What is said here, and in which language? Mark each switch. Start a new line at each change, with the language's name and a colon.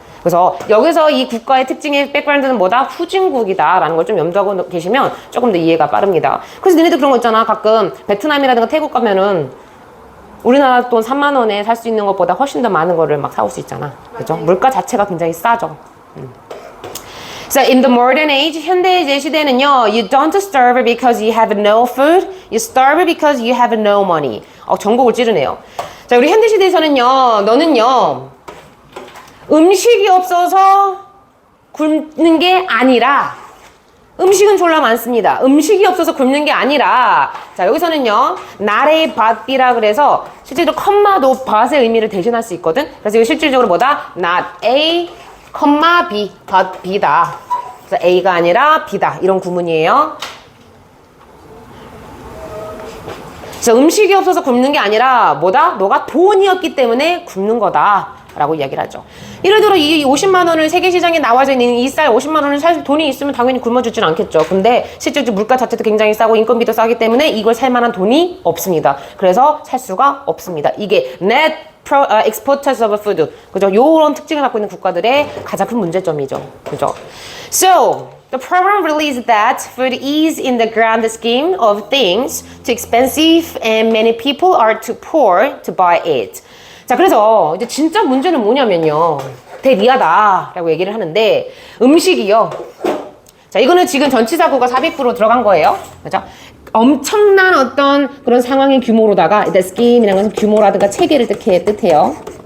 Korean: 그래서 여기서 이 국가의 특징의 백그라운드는 뭐다? 후진국이다라는 걸 좀 염두하고 계시면 조금 더 이해가 빠릅니다. 그래서 너네도 그런 거 있잖아. 가끔 베트남이라든가 태국 가면은 우리나라 돈 3만 원에 살 수 있는 것보다 훨씬 더 많은 거를 막 사올 수 있잖아. 그죠? 물가 자체가 굉장히 싸죠.
English: So in the modern age,
Korean: 현대 시대는요,
English: you don't starve because you have no food, you starve because you have no money.
Korean: 전곡을 찌르네요. 자, 우리 현대 시대에서는요, 너는요, 음식이 없어서 굶는 게 아니라, 음식은 졸라 많습니다. 음식이 없어서 굶는 게 아니라, 자, 여기서는요, 나레 밭비라 그래서 실제로 컴마도 밭의 의미를 대신할 수 있거든. 그래서 이거 실질적으로 뭐다?
English: not A, B, but B
Korean: 다. 그래서 A가 아니라 B다. 이런 구문이에요. 그래서 음식이 없어서 굶는 게 아니라 뭐다? 너가 돈이 없기 때문에 굶는 거다. 라고 이야기를 하죠. 예를 들어 이 50만 원을 세계시장에 나와져 있는 이 쌀 50만 원을 살 돈이 있으면 당연히 굶어주진 않겠죠. 근데 실제로 물가 자체도 굉장히 싸고 인건비도 싸기 때문에 이걸 살 만한 돈이 없습니다. 그래서 살 수가 없습니다.
English: 이게 net exporters of food.
Korean: 그죠? 요런 특징을 갖고 있는 국가들의 가장 큰 문제점이죠. 그죠?
English: So, the problem really is that food is in the grand scheme of things too expensive and many people are too poor to buy it.
Korean: 자, 그래서 이제 진짜 문제는 뭐냐면요. 대미하다라고 얘기를 하는데, 음식이요. 자, 이거는 지금 전치사구가 삽입부로 들어간 거예요. 그죠? 엄청난 어떤 그런 상황의 규모로다가, the scheme이라는 것은 규모라든가 체계를 뜻해요.